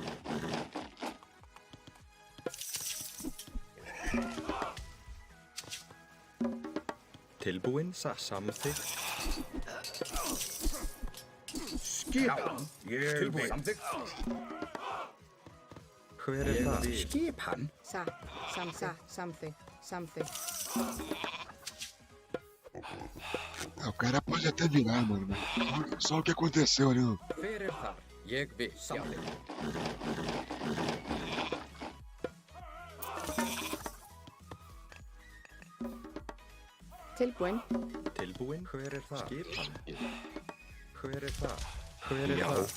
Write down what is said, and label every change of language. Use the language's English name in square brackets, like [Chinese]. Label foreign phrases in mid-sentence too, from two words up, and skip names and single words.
[Icelandic] Tilbúin. Samþykkt. Skipan. Ég vil. Samþykkt. Hver er það? Skipan? Satt. Samþykkt. Samþykkt. [Portuguese] Ah, o cara pode até virar, mano. Mas só o que aconteceu ali no... [Icelandic] Hver er þar? Ég vil. Samþykkt. Tilbúin. Tilbúin. Hver er það? Skipan. Hver er það? Hver er það?